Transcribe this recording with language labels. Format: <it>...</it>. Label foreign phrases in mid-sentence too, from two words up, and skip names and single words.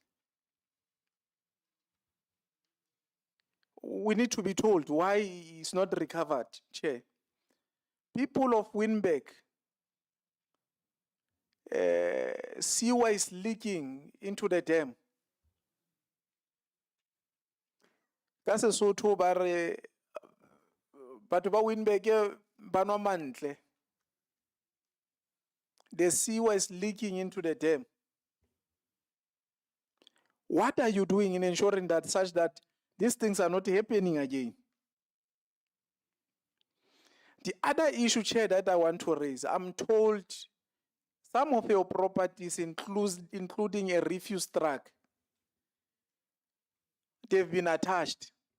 <en>We need to be told why it's not recovered, Chair. People of Winbeck, sewer is leaking into the dam.</en> <st>Ka Sesotho ba re batho ba Winbeck ba nwa mantle.</st> <en>The sewer is leaking into the dam. What are you doing in ensuring that such that these things are not happening again? The other issue, Chair, that I want to raise, I'm told some of your properties, including a refuse truck, they've been attached.</en>